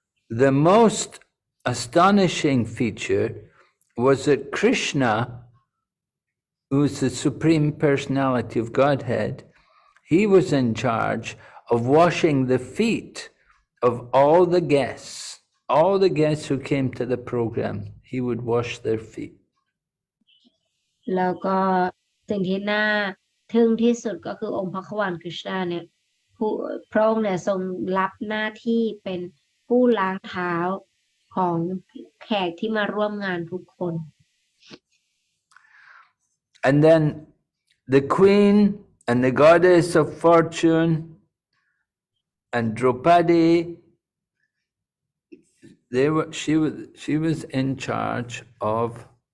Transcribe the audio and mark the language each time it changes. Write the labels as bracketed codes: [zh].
[en] The most astonishing feature was that Krishna, who is the Supreme Personality of Godhead, he was in charge of washing the feet of all the guests who came to the program. He would wash their feet. [th] แล้วก็สิ่งที่น่าทึ่งที่สุดก็คือองค์พระขวัญคริชนาเนี่ยพระองค์เนี่ยทรงรับหน้าที่เป็นผู้ล้างเท้าของแขกที่มาร่วมงานทุกคน [en] And then the queen and the goddess of fortune and Draupadi, she was in charge of